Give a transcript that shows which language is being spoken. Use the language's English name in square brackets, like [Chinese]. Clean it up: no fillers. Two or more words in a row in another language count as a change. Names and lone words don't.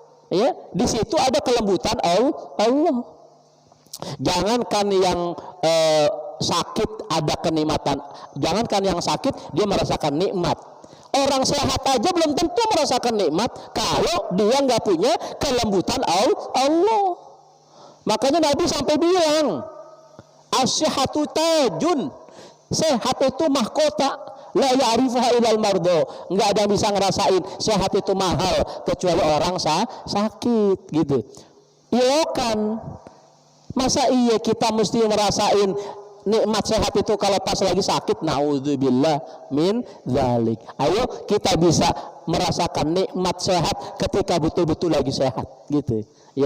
[Indonesian] Ya, di situ ada kelembutan Allah. Jangankan yang sakit ada kenikmatan, jangankan yang sakit dia merasakan nikmat. Orang sehat aja belum tentu merasakan nikmat kalau dia nggak punya kelembutan Allah. Makanya Nabi sampai bilang, [Arabic] الصحة تاج, [Indonesian] sehat itu mahkota, [Arabic] لا يعرفها إلا المرضى. [Indonesian] Nggak ada yang bisa ngerasain sehat itu mahal kecuali orang sakit gitu. Iya kan? Masa iya kita mesti merasain nikmat sehat itu kalau pas lagi sakit? [Arabic] نعوذ بالله من ذلك. [Indonesian] Ayo kita bisa merasakan nikmat sehat ketika betul-betul lagi sehat gitu ya.